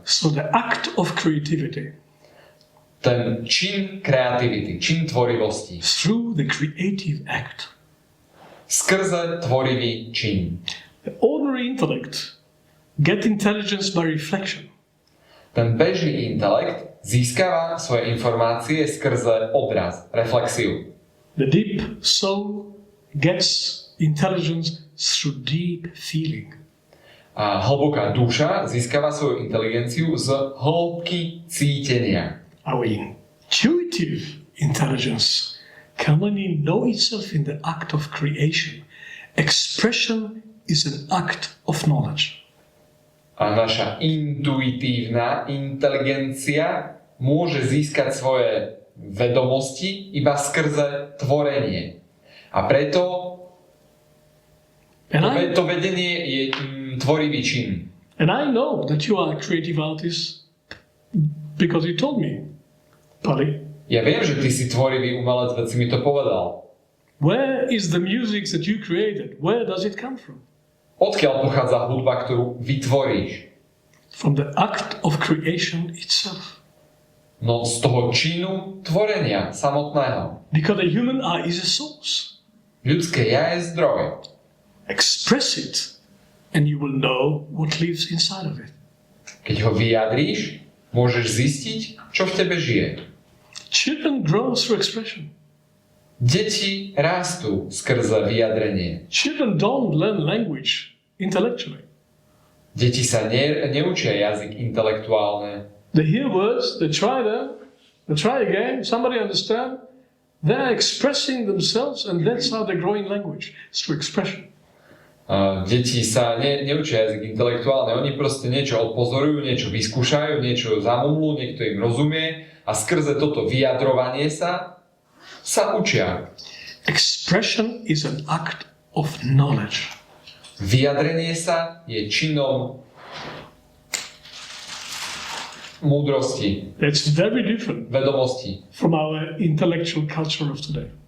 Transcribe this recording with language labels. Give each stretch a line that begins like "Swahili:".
English: So the act of creativity,
Slovak: Ten čin kreativity, čin tvorivosti,
English: through the creative act,
Slovak: skrze tvorivý čin.
English: the ordinary intellect get intelligence by reflection.
Slovak: Ten bežný intelekt získava svoje informácie skrze obraz, reflexiu.
English: The deep soul gets intelligence through deep feeling.
Slovak: A hlboká duša získava svoju inteligenciu z hĺbky cítenia.
English: Our intuitive intelligence can only know itself in the act of creation. Expression is an act of knowledge.
Slovak: A naša intuitívna inteligencia môže získať svoje vedomosti iba skrze tvorenie. A preto to vedenie je tvorivý čin.
English: And I know that you are a creative artist because you told me, Pali.
Slovak: Ja viem, že ty si tvorivý umelec, veď si mi to povedal.
English: Where is the music that you created? Where does it come from?
Slovak: Odkiaľ pochádza hudba, ktorú vytvoríš?
English: From the act of creation itself.
Slovak: No z toho činu tvorenia samotného.
English: Because the human eye is a source.
Slovak: Ľudské ja je zdroj.
English: Express it and you will know what lives inside of it.
Slovak: Keď ho vyjadríš, môžeš zistiť, čo v tebe žije.
English: Children grow through expression.
Slovak: Deti rastú skrze vyjadrenie.
English: Children don't learn language intellectually.
Slovak: Deti sa neučia jazyk intelektuálne.
English: They hear words, they try them, they try again, somebody understand. They're expressing themselves and that's how they grow in language, through expression.
Slovak: Deti sa neučia jazyk intelektuálne, oni proste niečo odpozorujú, niečo vyskúšajú, niečo zamumlú, niekto im rozumie a skrze toto vyjadrovanie sa učia.
English: Expression is an act of knowledge.
Slovak: Vyjadrenie sa je činom múdrosti.
English: That's very different
Slovak: Vedomosti.
English: from our intellectual culture of today.